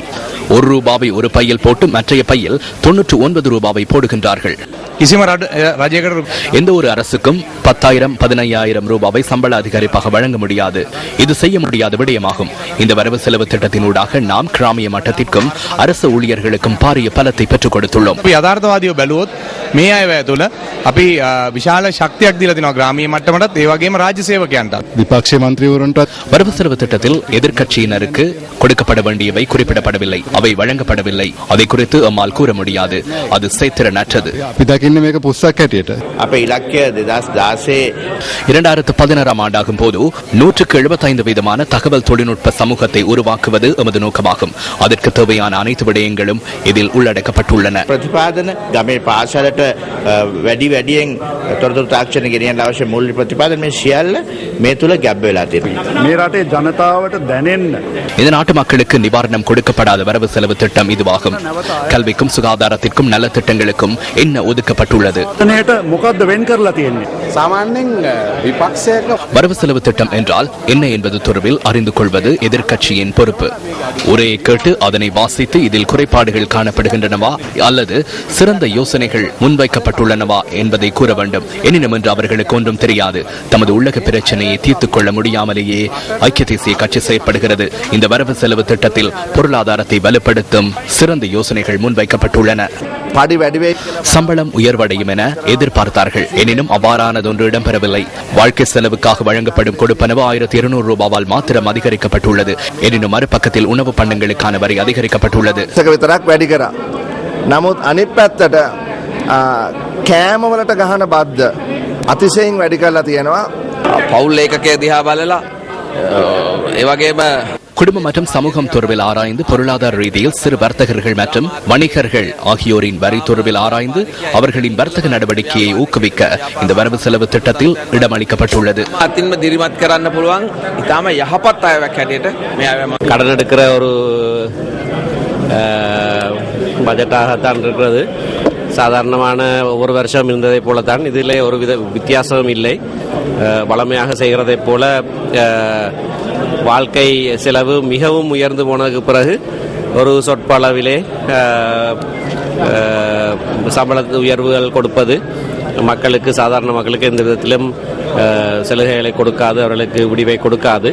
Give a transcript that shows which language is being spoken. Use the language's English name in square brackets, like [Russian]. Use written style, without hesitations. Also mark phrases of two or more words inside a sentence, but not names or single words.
[Tamil] 1 ரூபாவை ஒரு பையில் போட்டு மற்றைய பையில் 99 ரூபாவை போடுகின்றார்கள். எந்த ஒரு அரசுக்கும் 10,000 15,000 ரூபாவை சம்பள அதிகரிப்பாக வழங்க முடியாது. இது செய்ய முடியாத விடயமாகும். இந்த வரவு செலவு திட்டத்தினூடாக நாம் கிராமிய மட்டத்திற்கும் அரசு ஊழியர்களுக்கும் பாரிய பலத்தை பெற்றுக் கொடுத்துள்ளோம். [Sinhala] යථාර්ථවාදීව බැලුවොත් මේ අයවැය තුළ අපි විශාල ශක්තියක් දීලා තිනවා கிராமிய මට්ටමටත් ඒ වගේම රාජ්‍ය සේවකයන්ටත්. විපක්ෂ මන්ත්‍රීවරුන්ටත් [Tamil] வரவு செலவு திட்டத்தில் எதிர்க்கட்சியினருக்கு கொடுக்கப்பட வேண்டியவை குறிப்பிடப்படவில்லை, அவை வழங்கப்படவில்லை. அதை குறித்து நம்மால் கூற முடியாது. அது செயற்திறனற்றது. [Sinhala] අපි දකින්නේ මේක පුස්සක් හැටියට. අපේ ඉලක්කය [Tamil] 2016 ஆண்டாகும் போது 175 வீதமான தகவல் தொழில்நுட்ப சமூகத்தை உருவாக்குவது எமது நோக்கமாகும். அதற்கு தேவையான அனைத்து விடயங்களும் இதில் உள்ளடக்கப்பட்டுள்ளன. [Sinhala] ප්‍රතිපාදන ගමේ පාසලට වැඩියෙන් තොරතුරු තාක්ෂණ ගෙනියන්න අවශ්‍ය මූල්‍ය ප්‍රතිපාදන මේ සියල්ල මේ තුල ගැබ් වෙලා තියෙනවා. මේ රටේ ජනතාවට දැනෙන්න [Tamil] இந்த நாட்டு மக்களுக்கு நிவாரணம் கொடுக்கப்படாத வரவு செலவு திட்டம் இதுவாகும். கல்விக்கும் சுகாதாரத்திற்கும் நல திட்டங்களுக்கும் என்ன ஒதுக்கப்பட்டுள்ளது? [Sinhala] මොකද්ද වෙන් කරලා තියෙන්නේ? සාමාන්‍යයෙන් විපක්ෂයක [Tamil] வரவு செலவு திட்டம் என்றால் என்ன என்பது தொடர்பில் அறிந்து கொள்வது எதிர்க்கட்சியின் பொறுப்பு. உரையை கேட்டு அதனை வாசித்து இதில் குறைபாடுகள் காணப்படுகின்றனவா அல்லது சிறந்த யோசனைகள் முன்வைக்கப்பட்டுள்ளனவா என்பதை கூற வேண்டும். எனினும் என்று அவர்களுக்கு ஒன்றும் தெரியாது. தமது உள்ளக பிரச்சனையை தீர்த்துக் கொள்ள முடியாமலேயே ஐக்கிய தேசிய கட்சி செயற்படுகிறது. இந்த வரவு செலவு திட்டத்தில் பொருளாதாரத்தை வலுப்படுத்தும் சிறந்த யோசனைகள் முன்வைக்கப்பட்டுள்ளன. சம்பளம் உயர்வடையும் என எதிர்பார்த்தார்கள். எனினும் அவ்வாறானதொன்று இடம்பெறவில்லை. வாழ்க்கை செலவுக்காக வழங்கப்படும் கொடுப்பனவு 1200 ரூபாவால் மாத்திரம் அதிகரிக்கப்பட்டுள்ளது. எனினும் மறுபக்கத்தில் உணவு பண்டங்களுக்கான வரி அதிகரிக்கப்பட்டுள்ளது. [Sinhala] නමුත් අනිත් පැත්තට කෑම වලට ගහන බද්ද අතිශයින් වැඩි කරලා තියෙනවා. පවුල් ඒකකයේ දිහා බලලා ඒ වගේම [Tamil] குடும்ப மற்றும் சமூகம் தொடர்பில் ஆராய்ந்து பொருளாதார ரீதியில் சிறு வர்த்தகர்கள் மற்றும் வணிகர்கள் ஆகியோரின் வரி தொடர்பில் ஆராய்ந்து அவர்களின் வர்த்தக நடவடிக்கையை ஊக்குவிக்க இந்த வரவு செலவு திட்டத்தில் இடமளிக்கப்பட்டுள்ளது. [Sinhala] අතින්ම දිරිමත් කරන්න පුළුවන් ඉතාම යහපත් අයවක් හැටියට මේ අයවැය [Tamil] கடன் எடுக்கிற ஒரு பட்ஜெட்டாகத்தான் இருக்கிறது. சாதாரணமான ஒரு வருஷம் இருந்ததை போலத்தான் இதில் ஒரு வித்தியாசமும் இல்லை. வளமையாக செய்கிறதைப் போல வாழ்க்கை செலவு மிகவும் உயர்ந்து போனதுக்கு பிறகு ஒரு சொற்பளவிலே சம்பள உயர்வுகள் கொடுப்பது மக்களுக்கு, சாதாரண மக்களுக்கு எந்த விதத்திலும் சலுகைகளை கொடுக்காது, அவர்களுக்கு விடிவை கொடுக்காது.